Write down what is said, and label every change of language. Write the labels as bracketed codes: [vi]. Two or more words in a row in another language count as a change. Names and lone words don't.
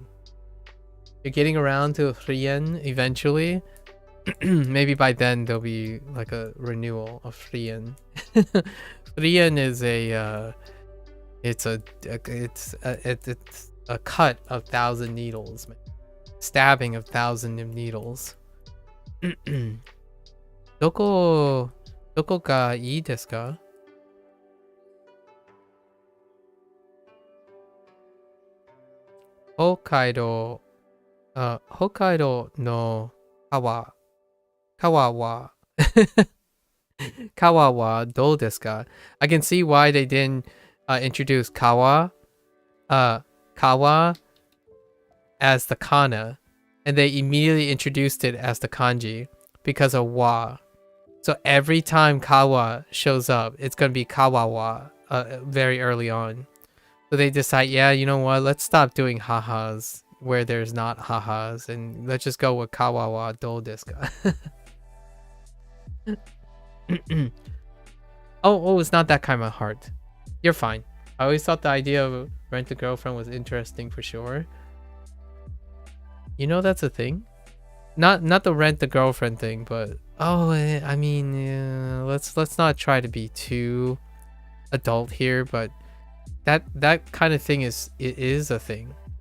[en] You're getting around to Frien eventually. Maybe by then there'll be like a renewal of Frien. Frien is it's a cut of 1,000 needles, man. Stabbing of 1,000 needles. [ja] どこがいいですか? 北海道の川は川はどうですか? [en] I can see why they didn't introduce kawa as the kana, and they immediately introduced it as the kanji because of wa. So every time kawa shows up, it's gonna be [ja] 川は [en] very early on. So they decide, yeah, you know what? Let's stop doing hahas where there's not hahas, and let's just go with [ja] 川はどうですか? [en] Oh, it's not that kind of hard. You're fine. I always thought the idea of Rent a Girlfriend was interesting for sure. You know that's a thing? Not the Rent a Girlfriend thing, but I mean, let's not try to be too adult here, but that kind of thing is a thing.